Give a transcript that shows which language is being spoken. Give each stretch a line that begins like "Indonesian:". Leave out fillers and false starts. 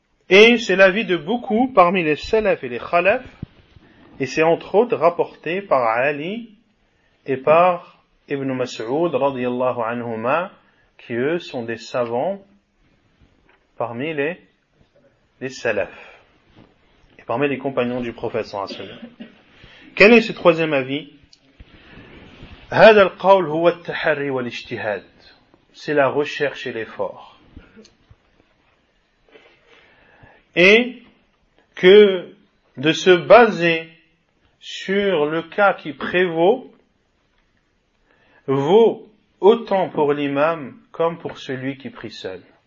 French: Et c'est l'avis de beaucoup parmi les salafs et les khalafs, et c'est entre autres rapporté par Ali et par Ibn Mas'ud radiyallahu anhuma, qui eux sont des savants parmi les salafs et parmi les compagnons du prophète
Arabic: صلى الله عليه وسلم.
French: Quel est ce troisième avis?
Arabic: هذا القول هو التحري والاجتهاد.
French: C'est la recherche et l'effort. Et que de se baser sur le cas qui prévaut vaut autant pour l'imam comme pour celui qui prie seul.